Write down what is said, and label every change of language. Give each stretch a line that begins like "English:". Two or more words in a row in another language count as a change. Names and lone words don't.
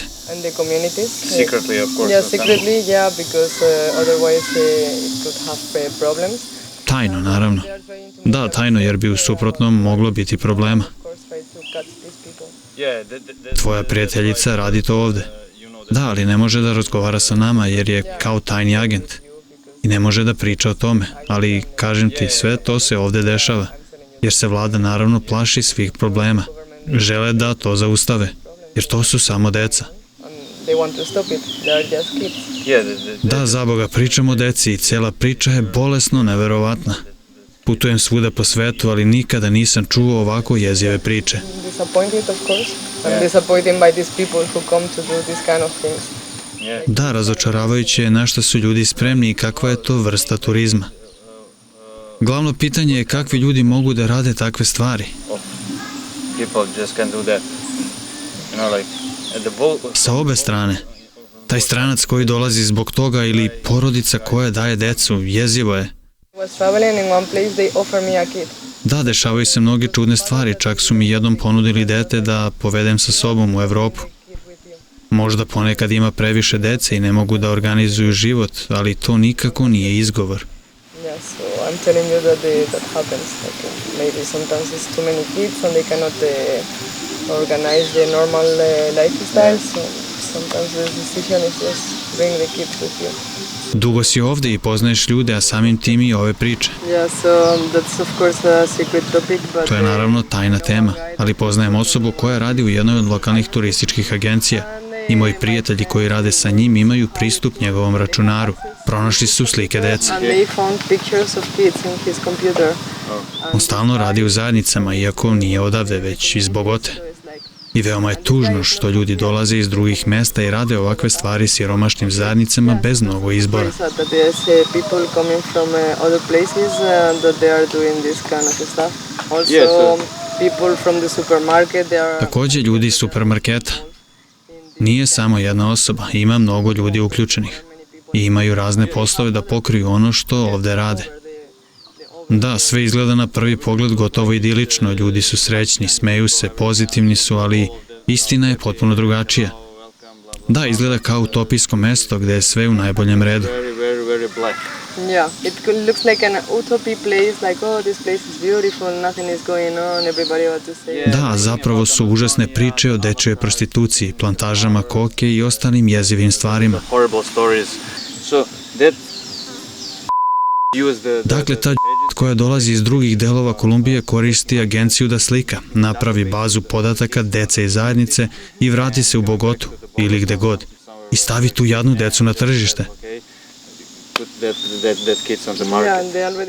English: and the communities. secretly, of course. Yeah, not secretly, yeah, because otherwise it could have problems.
Serbian: Tajno, naravno.
English: They are trying to
Serbian: Da, tajno, jer bi u suprotnom moglo biti problema.
English: of course try to catch these people. Yeah,
Serbian: Tvoja prijateljica radi to ovde. Da, ali ne može da razgovara sa nama jer je kao tajni agent. I ne može da priča o tome, ali kažem ti, sve to se ovde dešava. Jer se vlada naravno plaši svih problema. Žele da to zaustave, jer to su samo deca.
English: And they want to stop it. They are just kids. yeah,
Serbian: Da, za Boga, pričamo o deci i cela priča je bolesno neverovatna. Putujem svuda po svetu, ali nikada nisam čuo ovako jezive priče.
English: Disappointed, of course, and disappointed by these people who come to do this kind of things.
Serbian: Da, razočaravajuće je na šta su ljudi spremni i kakva je to vrsta turizma. Glavno pitanje je kakvi ljudi mogu da rade takve stvari.
English: people just can't do that. You know, like at the boat.
Serbian: Sa obe strane. Taj stranac koji dolazi zbog toga ili porodica koja daje decu, jezivo je.
English: Was traveling in one place, they offer me a kid.
Serbian: Da, dešavaju se mnoge čudne stvari, čak su mi jednom ponudili dete da povedem sa sobom u Evropu. Možda ponekad ima previše dece i ne mogu da organizuju život, ali to nikako nije izgovor.
English: Yeah, so I'm telling you that that happens. Like, maybe sometimes it's too many kids and they cannot organize the normal lifestyle. So sometimes the decision is just bring the kids with you.
Serbian: Dugo si ovde i poznaješ ljude, a samim tim i ove priče.
English: Yeah, so that's of course a secret topic, but
Serbian: To je naravno tajna tema, ali poznajem osobu koja radi u jednoj od lokalnih turističkih agencija i moji prijatelji koji rade sa njim imaju pristup njegovom računaru. Pronašli su slike dece.
English: and they found pictures of kids in his computer.
Serbian: On stalno radi u zajednicama, iako nije odavde, već iz Bogote.
English: So it's like,
Serbian: I veoma je tužno što ljudi dolaze iz drugih mesta i rade ovakve stvari siromašnim zajednicama bez mnogo izbora.
English: very sad that there's people coming from other places that they are doing this kind of stuff. Also, Yes, people from the supermarket, they are
Serbian: Takođe, ljudi iz supermarketa. Nije samo jedna osoba, ima mnogo ljudi uključenih. I imaju razne poslove da pokriju ono što ovde rade. Da, sve izgleda na prvi pogled gotovo idilično, ljudi su srećni, smeju se, pozitivni su, ali istina je potpuno drugačija. Da, izgleda kao utopijsko mesto gde je sve u najboljem redu.
English: Very black. Yeah, looks like an utopia place, like, oh, this place is beautiful, nothing is going on, everybody what to say.
Serbian: Da, zapravo su užasne priče o dečjoj prostituciji, plantažama koke i ostalim jezivim stvarima.
English: Horrible stories. So that use the
Serbian: Dakle, ta koja dolazi iz drugih delova Kolumbije koristi agenciju da slika, napravi bazu podataka dece i zajednice i vrati se u Bogotu ili gde god i stavi tu jadnu decu na tržište.
English: okay, put that kids on the Yeah, market. and they already